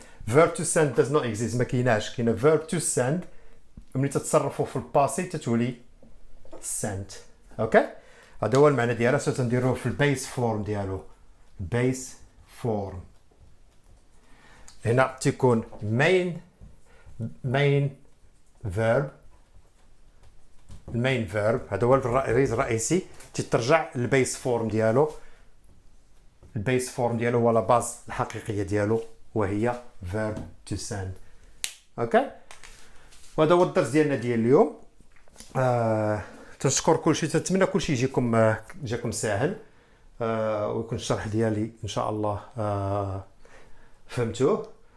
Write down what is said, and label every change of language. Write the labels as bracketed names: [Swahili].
[English] verb to send does not exist، [Arabic] ما كايناش. كاين [English] verb to send [Arabic] ملي تتصرفوا في الباسي تتولي sent. اوكي، هذا هو المعنى ديالها. سو تنديروه في البيس فورم ديالو، بيس فورم. هنا تيكون main verb. المين فيرب هذا هو الرئيسي، تترجع للبيس فورم ديالو. البيس فورم ديالو هو لا باز الحقيقيه ديالو وهي [English] verb to send. [Arabic] اوكي، وهذا هو الدرس ديالنا ديال اليوم. تنشكر كلشي، تنتمنى كلشي جاكم ساهل، ويكون الشرح ديالي ان شاء الله فهمتوه.